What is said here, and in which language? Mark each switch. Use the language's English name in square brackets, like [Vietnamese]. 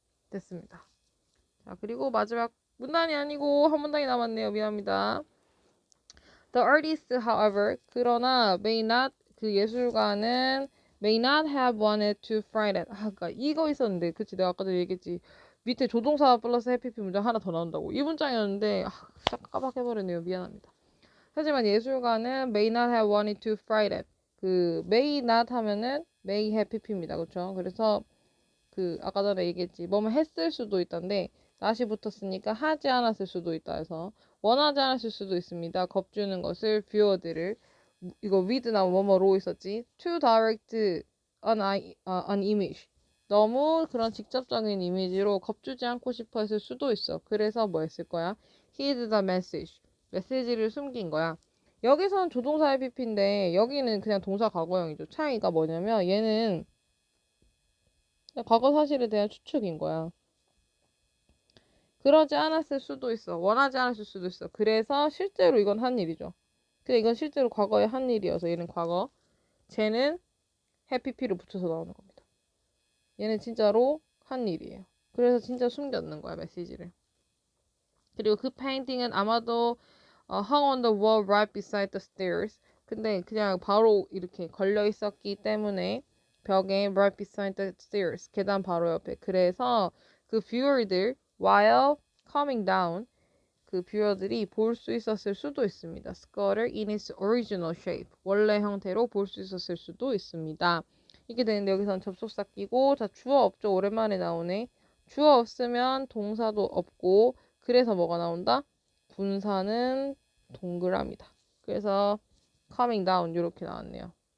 [Korean] 됐습니다. 자, 그리고 마지막 문단이 아니고 한 문단이 남았네요. 미안합니다. [English] The artist, however, [Korean] 그러나 [English] may not [Korean] 그 예술가는 [English] may not have wanted to find it. [Korean] 그러니까 이거 있었는데, 그치? 내가 아까도 얘기했지. 밑에 조동사 플러스 해피피 문장 하나 더 나온다고. 이 문장이었는데 잠깐 깜빡해버렸네요. 미안합니다. 하지만 예술가는 [English] may not have wanted to find it. [Korean] may not 하면은 may have pp입니다. 그렇죠? 그래서 아까 전에 얘기했지. 뭐뭐 했을 수도 있던데 not이 붙었으니까 하지 않았을 수도 있다 해서 원하지 않았을 수도 있습니다. 겁주는 것을 viewer들을 이거 with나 뭐뭐로 있었지. [English] to direct an image. [Korean] 너무 그런 직접적인 이미지로 겁주지 않고 싶어 했을 수도 있어. 그래서 뭐 했을 거야? [English] hid the message. [Korean] 메시지를 숨긴 거야. 여기선 조동사의 PP인데 여기는 그냥 동사 과거형이죠. 차이가 뭐냐면 얘는 과거 사실에 대한 추측인 거야. 그러지 않았을 수도 있어. 원하지 않았을 수도 있어. 그래서 실제로 이건 한 일이죠. 근데 이건 실제로 과거에 한 일이어서 얘는 과거. 쟤는 해피피를 붙여서 나오는 겁니다. 얘는 진짜로 한 일이에요. 그래서 진짜 숨겼는 거야, 메시지를. 그리고 그 페인팅은 아마도 [English] hung on the wall right beside the stairs. [Korean] 근데 그냥 바로 이렇게 걸려 있었기 때문에 벽에 [English] right beside the stairs. [Korean] 계단 바로 옆에. 그래서 그 viewer들 [English] while coming down [Korean] 그 뷰어들이 볼 수 있었을 수도 있습니다. [English] skull을 in its original shape. [Korean] 원래 형태로 볼 수 있었을 수도 있습니다. 이렇게 되는데 여기서는 접속사 끼고 자 주어 없죠. 오랜만에 나오네. 주어 없으면 동사도 없고 그래서 뭐가 나온다? 분사는 동그라미다. 그래서 coming down 이렇게 나왔네요.